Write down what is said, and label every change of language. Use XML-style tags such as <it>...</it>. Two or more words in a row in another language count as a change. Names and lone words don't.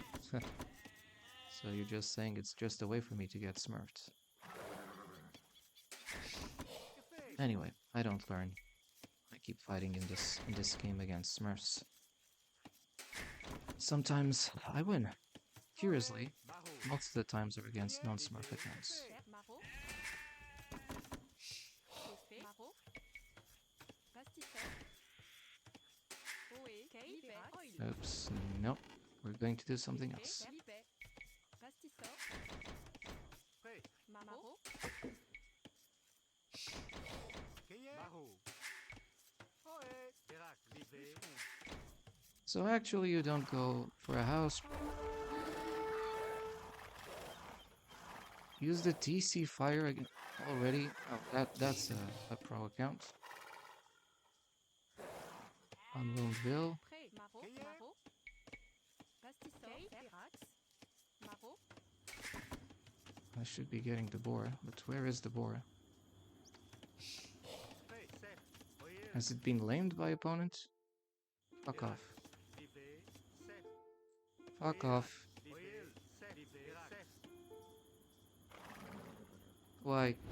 <en>So you're just saying it's just a way for me to get smurfed. Anyway, I don't learn. I keep fighting in this game against smurfs. Sometimes I win. Curiously, most of the times are against non-smurf accounts. Maro. Effet. Maro. Pastifère. Oé. Libet. Oops, no. We're going to do something else. Libet. Pastisseur. Maro. So actually you don't go for a house. Use the TC fire again already. Oh, that's a pro account. Unwound Bill. Pré. Maro. Maro. Pastisseur. Verax. Maro. I should be getting the boar, but where is the boar? Has it been lamed by opponent? Fuck off. Fuck off. Why?</en>